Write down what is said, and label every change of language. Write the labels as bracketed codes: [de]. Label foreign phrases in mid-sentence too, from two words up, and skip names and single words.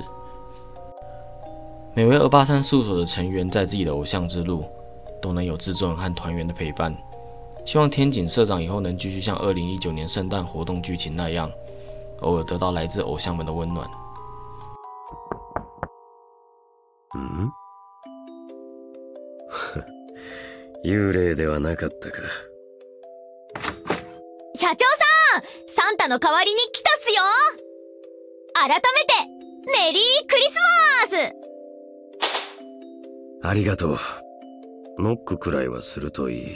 [zh] 每位283事务所的成员在自己的偶像之路都能有制作人和团员的陪伴，希望天井社长以后能继续像2019年圣诞活动剧情那样，偶尔得到来自偶像们的温暖。 [ja] 幽霊ではなかったか。社長さん、サンタの代わりに来たっすよ。改めてメリークリスマス。ありがとう。ノックくらいはするといい。